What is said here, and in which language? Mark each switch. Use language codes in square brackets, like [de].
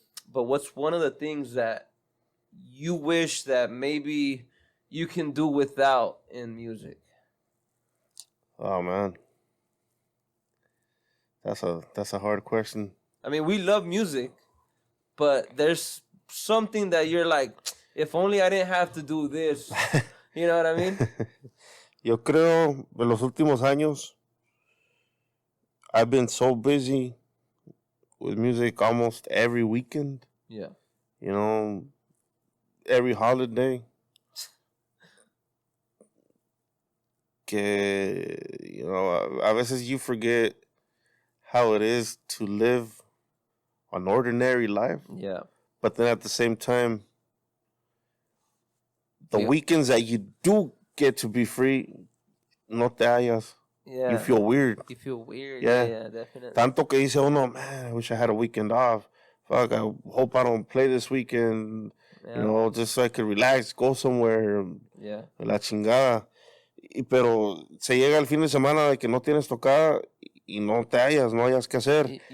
[en] But what's one of the things that you wish that maybe you can do without in music? Oh man, that's a hard question. I mean, we love music, but there's something that you're like, if only I didn't have to do this. You know what I mean? [es] Yo creo en los últimos años [en] I've been so busy with music almost every weekend. Yeah. You know, every holiday. Que, you know, [es] a veces [en] you forget how it is to live an ordinary life. Yeah. But then at the same time, the Yeah. weekends that you do get to be free, [es] no te hallas. [en] Yeah. You feel weird. You feel weird. Yeah. Yeah, definitely. [es] Tanto que dice uno, [en] man, I wish I had a weekend off. Fuck, I hope I don't play this weekend. Yeah. You know, just so I could relax, go somewhere. Yeah. [es] La chingada. Pero se llega el fin de semana de que no tienes tocada y no te hallas, no hayas que hacer.